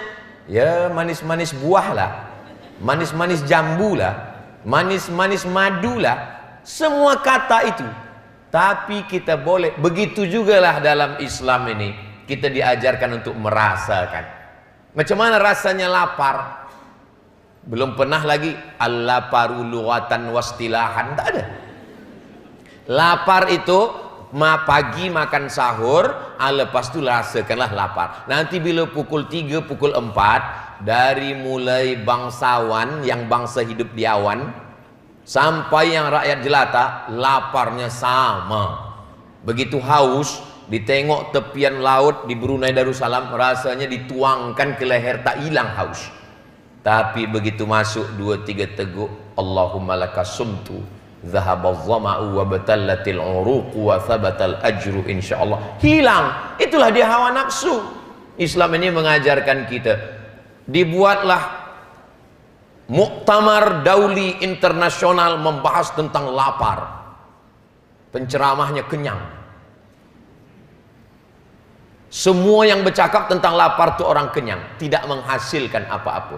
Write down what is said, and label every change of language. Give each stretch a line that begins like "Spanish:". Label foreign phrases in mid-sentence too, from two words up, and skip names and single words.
Malay: Ya manis-manis buah lah, manis-manis jambu lah, manis-manis madu lah. Semua kata itu. Tapi kita boleh, begitu jugalah dalam Islam ini. Kita diajarkan untuk merasakan. Macam mana rasanya lapar? Belum pernah lagi al-laparu
Arabic: لغة واصطلاحا,
Malay: tak ada. Lapar itu pagi makan sahur, lepas itu rasakanlah lapar. Nanti bila pukul 3, pukul 4, dari mulai bangsawan yang bangsa hidup di awan sampai yang rakyat jelata, laparnya sama. Begitu haus, ditengok tepian laut di Brunei Darussalam, rasanya dituangkan ke leher, tak hilang haus. Tapi begitu masuk 2-3 teguk,
Arabic: اللهم لك صمت ذهب الظمأ وابتلت العروق وثبت الأجر إن شاء الله,
Malay: hilang. Itulah dia hawa nafsu. Islam ini mengajarkan kita, dibuatlah
Arabic: مؤتمر دولي
Malay: internasional membahas tentang lapar. Penceramahnya kenyang. Semua yang bercakap tentang lapar itu orang kenyang, tidak menghasilkan apa-apa.